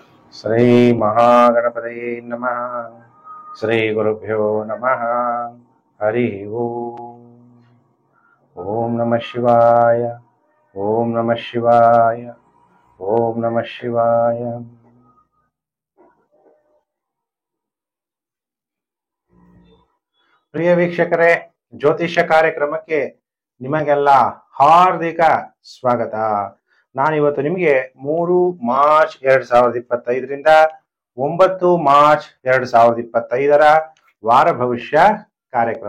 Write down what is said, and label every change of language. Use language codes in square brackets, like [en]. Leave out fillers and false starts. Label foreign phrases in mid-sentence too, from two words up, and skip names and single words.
[sa] ಶ್ರೀ ಮಹಾಗಣಪತಯೇ ನಮಃ. ಶ್ರೀ ಗುರುಭ್ಯೋ ನಮಃ. ಹರಿ ಓಂ. ಓಂ ನಮಃ ಶಿವಾಯ. ಓಂ ನಮಃ ಶಿವಾಯ. ಓಂ ನಮಃ ಶಿವಾಯ. [kn] ಪ್ರಿಯ ವೀಕ್ಷಕರೇ, ಜ್ಯೋತಿಷ್ಯ ಕಾರ್ಯಕ್ರಮಕ್ಕೆ ನಿಮಗೆಲ್ಲ ಹಾರ್ದಿಕ ಸ್ವಾಗತ. ನಾನಿವತ್ತು ನಿಮಗೆ 3 ಮಾರ್ಚ್ 2025ರಿಂದ 9 ಮಾರ್ಚ್ 2025ರ ವಾರ ಭವಿಷ್ಯ ಕಾರ್ಯಕ್ರಮ.